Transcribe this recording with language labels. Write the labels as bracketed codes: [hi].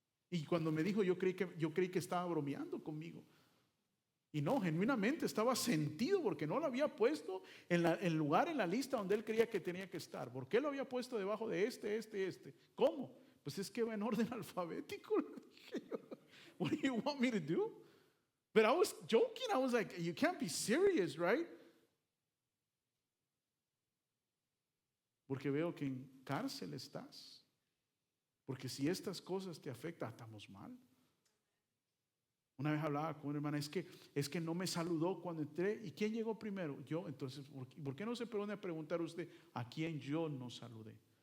[es] Y cuando me dijo, yo creí que estaba bromeando conmigo. Y no, genuinamente estaba sentido porque no lo había puesto en el lugar en la lista donde él creía que tenía que estar. ¿Por qué lo había puesto debajo de este? ¿Cómo? Pues es que va en orden alfabético. [en] What do you want me to do? But I was joking. I was like, you can't be serious, right? [es] Porque veo que en cárcel estás. Porque si estas cosas te afectan, estamos mal. Una vez hablaba con una hermana, es que no me saludó cuando entré. ¿Y quién llegó primero? Yo. Entonces, ¿por qué no se pone a preguntar usted a quién yo no saludé?